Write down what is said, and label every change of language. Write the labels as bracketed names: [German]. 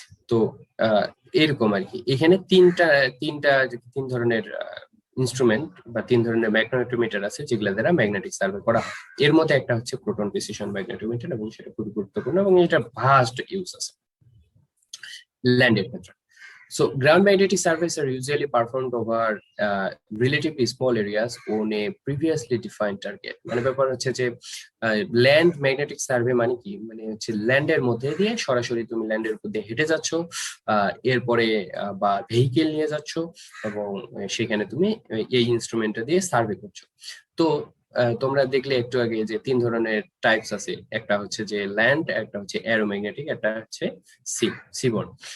[Bangla] তো এরকম আর কি। এখানে তিন ধরনের ইনস্ট্রুমেন্ট বা 3 ধরনের ম্যাগনেটোমিটার আছে যেগুলো দ্বারা ম্যাগনেটিক সার্ভে করা হয়। এর মধ্যে একটা হচ্ছে প্রোটন প্রিসিশন ম্যাগনেটোমিটার এবং সেটা খুবই গুরুত্বপূর্ণ এবং এটা ভাস্ট ইউজ আছে ল্যান্ডের ক্ষেত্রে। [English] So ground magnetic surveys are usually performed over relatively small areas on a previously defined target. [Bangla] মানে ব্যাপার হচ্ছে যে ল্যান্ড ম্যাগনেটিক সার্ভে মানে কি, মানে হচ্ছে ল্যান্ডের মধ্যে দিয়ে সরাসরি তুমি ল্যান্ডের উপর দিয়ে হেঁটে যাচ্ছ, এরপরে বা ভেহিকেল নিয়ে যাচ্ছ এবং সেখানে তুমি এই ইনস্ট্রুমেন্টটা দিয়ে সার্ভে করছো। তো তোমরা দেখলে একটু আগে যে 3 ধরনের টাইপস আছে, একটা হচ্ছে যে ল্যান্ড, একটা হচ্ছে অ্যারোম্যাগনেটিক, একটা হচ্ছে সিবর্ন।